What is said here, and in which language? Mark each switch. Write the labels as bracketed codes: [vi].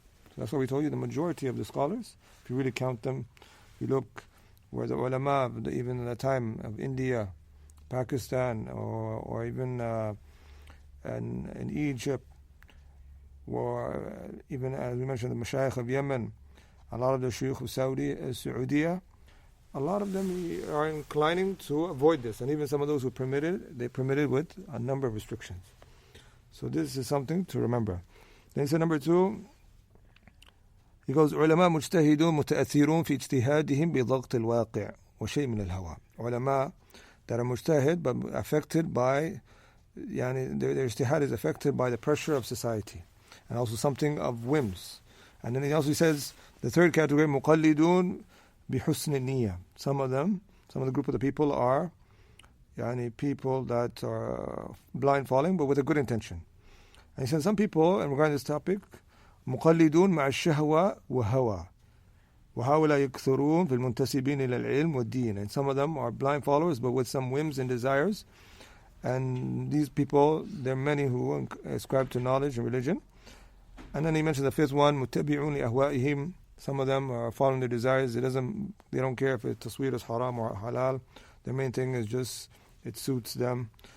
[en] So that's why we told you the majority of the scholars, if you really count them, you look where the ulama, even in the time of India, Pakistan, or even in Egypt, or even as we mentioned, the Mashayikh of Yemen, a lot of the Shaykh of Saudiya, a lot of them are inclining to avoid this. And even some of those who they permitted with a number of restrictions. So this is something to remember. Then he said number 2, he goes, [ar] علماء مجتهدون متأثرون في اجتهادهم بضغط الواقع وشيء من الهوى. [en] Ulama that are mujtahid but affected by, their ijtihad is affected by the pressure of society and also something of whims. And then he also says, the third category, [ar] مقلدون بحسن النية. [en] Some of the group of the people are people that are blind following but with a good intention. And he said some people, and regarding this topic, [ar] مقلدون مع الشهوة وهوى وهؤلاء يكثرون في المنتسبين إلى العلم والدين. [en] And some of them are blind followers but with some whims and desires. And these people, there are many who ascribe to knowledge and religion. And then he mentioned the 5th one, [ar] متبعون لأهوائهم. [en] Some of them are following their desires. They don't care if the tasweer is haram or halal. The main thing is just it suits them.